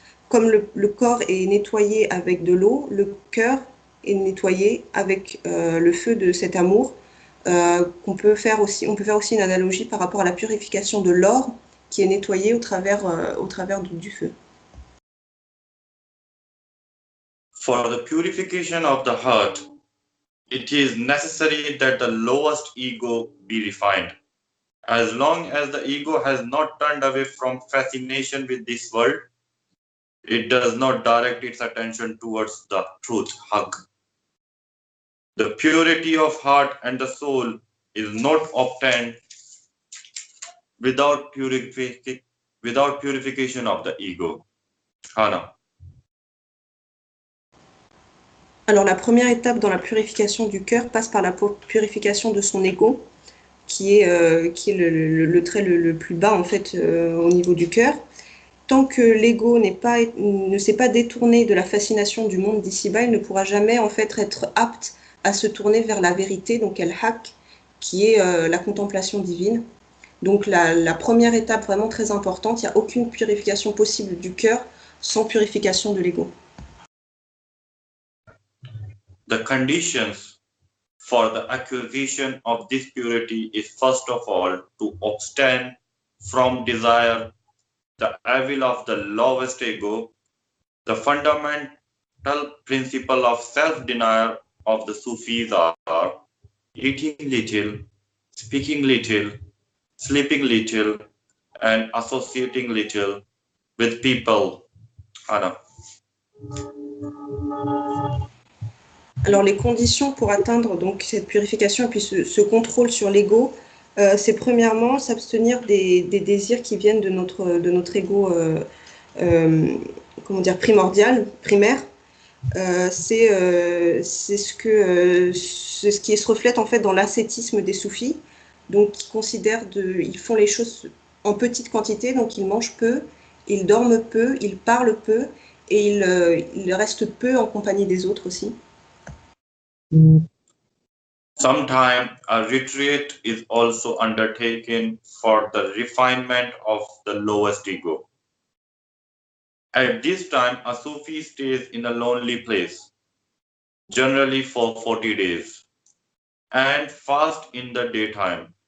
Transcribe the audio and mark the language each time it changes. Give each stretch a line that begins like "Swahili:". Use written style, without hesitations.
French: Comme le corps est nettoyé avec de l'eau, le cœur est nettoyé avec le feu de cet amour. On peut faire aussi une analogie par rapport à la purification de l'or qui est nettoyé au travers du feu.
English: For the purification of the heart, it is necessary that the lowest ego be refined. As long as the ego has not turned away from fascination with this world, It does not direct its attention towards the truth, haq. The purity of heart and the soul is not obtained without purification of the ego. Hana.
French: Alors la première étape dans la purification du cœur passe par la purification de son ego, qui est le trait le plus bas en fait au niveau du cœur. Tant que l'ego ne s'est pas détourné de la fascination du monde d'ici-bas, il ne pourra jamais en fait être apte à se tourner vers la vérité, donc al-haq, qui est la contemplation divine. Donc la première étape vraiment très importante, il n'y a aucune purification possible du cœur sans purification de l'ego.
English: The conditions for the acquisition of this purity is first of all to abstain from desire, the evil of the lowest ego. The fundamental principle of self-denial of the Sufis are eating little, speaking little, sleeping little, and associating little with people. Anna.
French: Alors les conditions pour atteindre donc cette purification et puis ce contrôle sur l'ego, c'est premièrement s'abstenir des désirs qui viennent de notre ego comment dire primaire. C'est ce qui se reflète en fait dans l'ascétisme des soufis, donc qui considèrent ils font les choses en petite quantité, donc ils mangent peu, ils dorment peu, ils parlent peu et ils restent peu en compagnie des autres aussi.
English: Sometimes a retreat is also undertaken for the refinement of the lowest ego. At this time, a Sufi stays in a lonely place, generally for 40 days, and fast in the daytime.